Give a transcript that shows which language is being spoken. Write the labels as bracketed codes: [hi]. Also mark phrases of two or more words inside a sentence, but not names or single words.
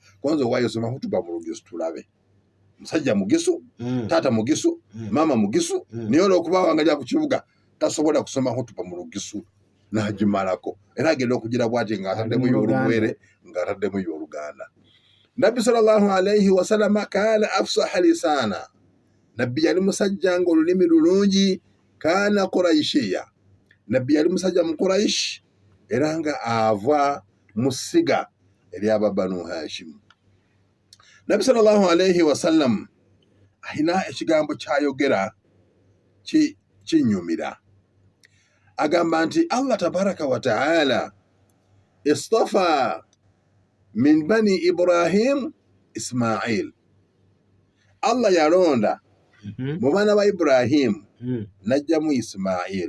[lg] Kwanza owaayo soma hutuba mu Lugisu tulabe. Musajja Mugisu, taata Mugisu, maama Mugisu, naye olw'okuba wangalya ku kibuga tasobola kusoma hutuba mu Lugisu n'agimalako. Era agenda okugira bw'ati ng'ataddemu y'Olugwere ng'ataddemu y'Oluganda. [ar] Nabbi صلى الله عليه وسلم كان أفصح لسانا. [lg] Nabbi yali musajja ng'olulimi lulungi. [ar] كان قرشيا. [lg] Nabbi yali musajja mu Quraish era nga ava mu ssiga ery'aba Banu Hashim. Nabbi [ar] صلى الله عليه وسلم [lg] alina ekigambo ky'ayogera kinnyumira. Agamba nti [ar] الله تبارك وتعالى اصطفى من بني إبراهيم إسماعيل. [lg] Allah yalonda mu baana ba Ibrahim najjamu Ismail.